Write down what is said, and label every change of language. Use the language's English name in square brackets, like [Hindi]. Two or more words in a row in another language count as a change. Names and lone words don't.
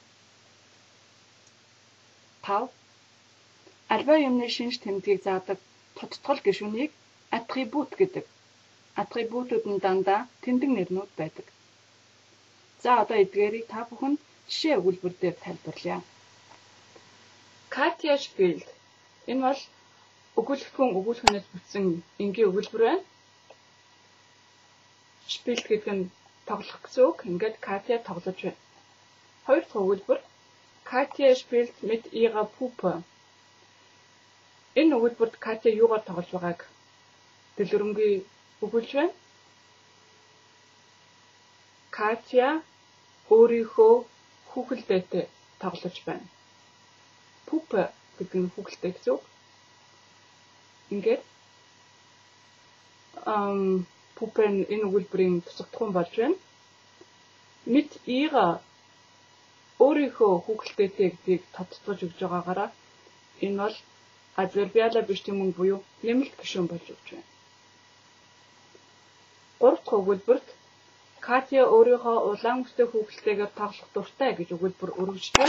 [Mongolian] 5. Альва юмны шинж тэмдгийг заадаг тодтгол гишүүнийг attribut гэдэг. Атрибутууд нь дандаа тэмдэг нэрнүүд байдаг. За одоо эдгээрийг та бүхэн жишээ өгүүлбэр дээр тайлбарлая. [German] Katja spielt. [Mongolian] Энэ бол өгүүлэгт хүн өгүүлхнээс бүтсэн энгийн өгүүлбэр байна. Spielt гэдэг нь тоглох гэсэн үг. Ингээд Katja тоглож байна. Хоёр дахь өгүүлбэр [German] Katja spielt mit ihrer Puppe. [Mongolian] Энэ өгүүлбэрт Katja юугаар тоглож байгааг дэлгэрэнгүй өгүүлж байна. Katja өөрийнхөө хүүхэлдээтэй тоглож байна. Puppe гэдэг нь хүүхэлдээ гэсэн үг. Ингээд Puppe энэ өгүүлбэрийн тусагдах хүн болж байна. [German] Mit ihrer [Mongolian] өөрийнхөө хүүхэлдээтэй гэдгийг тодтогч өгж байгаагаараа энэ бол [German] adverbiale Bestimmung [Mongolian] буюу нэмэлт гишүүн болж өгч байна. Гурав дахь өгүүлбэрт Katja өөрийнхөө улаан үстэй хүүхэлтэйгээр тоглох дуртай гэж өгүүлбэр өргөжж байна.